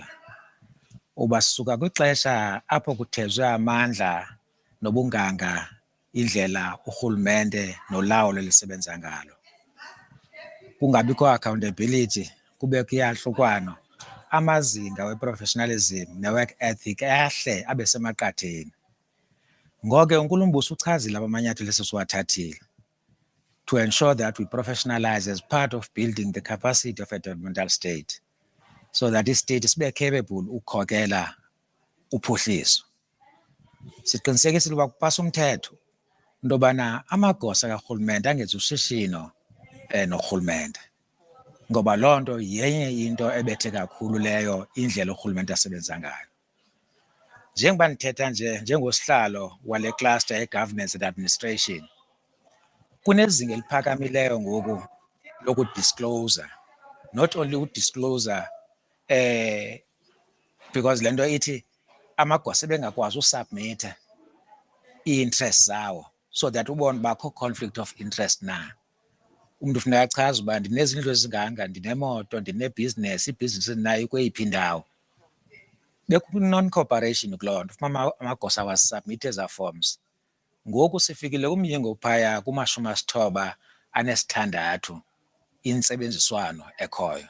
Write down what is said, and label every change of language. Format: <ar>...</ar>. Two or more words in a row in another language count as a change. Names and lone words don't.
<xh>Uba sisuka kwixesha apho kuthezwe amandla nobunganga indlela urhulumente nolawulo lisebenza ngalo. Kungabikho accountability, kubekho iyahlukwano. Amazinga we-professionalism ne-work ethic ahle abe semaqatheni. Ngoke uNkulumbuso uchazile abamanyathelo esesiwathathile</xh> <en>to ensure that we professionalize as part of building the capacity of a developmental state so that</en> <xh>i-state sibe capable ukukhokela uphuhliso. Siqinisekisile ukuba kupasa umthetho into yobana amagosa karhulumente angenzi ushishino norhulumente. Ngoba loo nto yenye into ebethe kakhulu leyo indlela urhulumente asebenza ngayo. Njengoba ndithetha nje njengosihlalo wale cluster ye-</xh> <en>governance and administration,</en> <xh>kunezinga eliphakamileyo ngoku lokudiscloser,</xh> <en>not only</en> <xh>udiscloser because le nto ithi amagosa ebengakwazi usubmitha i-interest zawo</xh> <en>so that</en> <xh>ubone bakho</xh> <en>conflict of interest</en> <xh>na. Umuntu ufuna achaza uba ndinezindlu ezinganga, ndinemoto, ndinebhizinesi, ibhizinesi nayo kweyiphi indawo. Bekune-non-cooperation kuloo nto, ufuna amagosa wasubmit eza forms. Ngoku sifikile kumyingo phaya kuma-96 intsebenziswano ekhoyo.</xh>